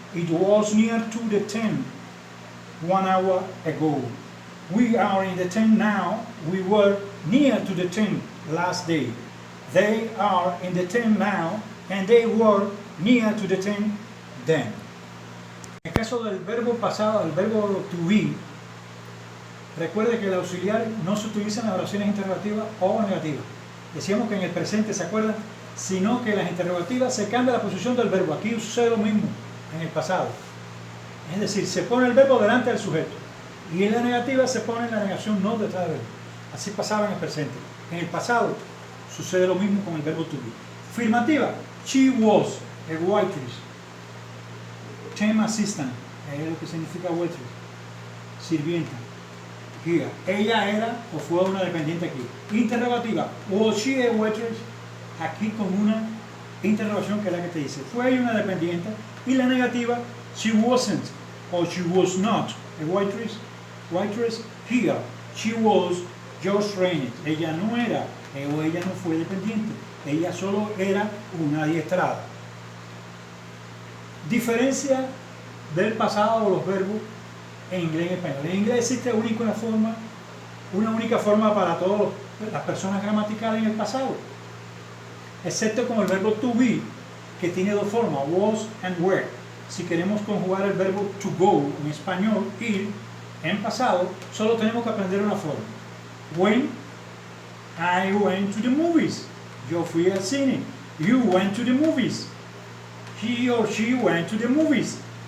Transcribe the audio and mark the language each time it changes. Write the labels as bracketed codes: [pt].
[en] It was near to the tent 1 hour ago. We are in the tent now. We were near to the tent last day. They are in the tent now, and they were near to the tent then. [es] En el caso del verbo pasado, el verbo to be, recuerde que el auxiliar no se utiliza en las oraciones interrogativas o negativas. Decíamos que en el presente, ¿se acuerdan? Sino que en las interrogativas se cambia la posición del verbo. Aquí sucede lo mismo en el pasado. Es decir, se pone el verbo delante del sujeto. Y en la negativa se pone la negación no detrás del verbo. Así pasaba en el presente. En el pasado sucede lo mismo con el verbo to be. Afirmativa. [en] She was a waitress. Temp assistant. [es] Es lo que significa waitress. Sirvienta. [en] Here. [es] Ella era o fue una dependiente aquí. Interrogativa. [en] Was she a waitress? [es] Aquí con una interrogación que es la que te dice. ¿Fue ella una dependiente? Y la negativa. [en] She wasn't or she was not a waitress. Waitress, here. She was just trained. [es] Ella no era o ella no fue dependiente. Ella solo era una adiestrada. Diferencia del pasado de los verbos en inglés y en español. En inglés existe una única forma para todas las personas gramaticales en el pasado, excepto con el verbo to be, que tiene dos formas, was and were. Si queremos conjugar el verbo to go en español, ir, en pasado, solo tenemos que aprender una forma. [en] When I went to the movies. [es] Yo fui al cine. [en] You went to the movies. He or she went to the movies.